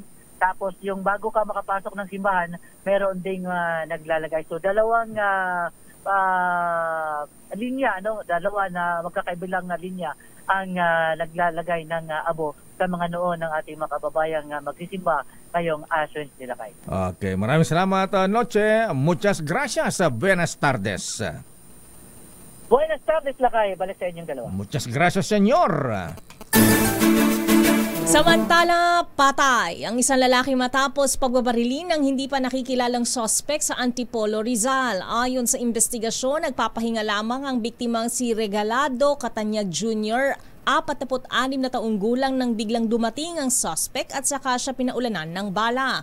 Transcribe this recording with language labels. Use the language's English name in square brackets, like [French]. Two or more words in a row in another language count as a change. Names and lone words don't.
[Filipino] Tapos yung bago ka makapasok ng simbahan, meron ding naglalagay. So dalawang linya, dalawa na magkakaibilang linya ang naglalagay ng abo sa mga noon ng ating mga kababayang magsisimba ngayong Ash Wednesday Lakay. Okay, maraming salamat Noche. [Spanish] Muchas gracias. Buenas tardes. Buenas tardes, [Filipino] Lakay. Balik sa inyong dalawa. [Spanish] Muchas gracias, senyor. [Filipino] Samantala, patay ang isang lalaki matapos pagbabarilin ng hindi pa nakikilalang suspect sa Antipolo, Rizal. Ayon sa investigasyon, nagpapahinga lamang ang biktimang si Regalado Catanyag Jr., 46 na taong gulang nang biglang dumating ang suspect at saka siya pinaulanan ng bala.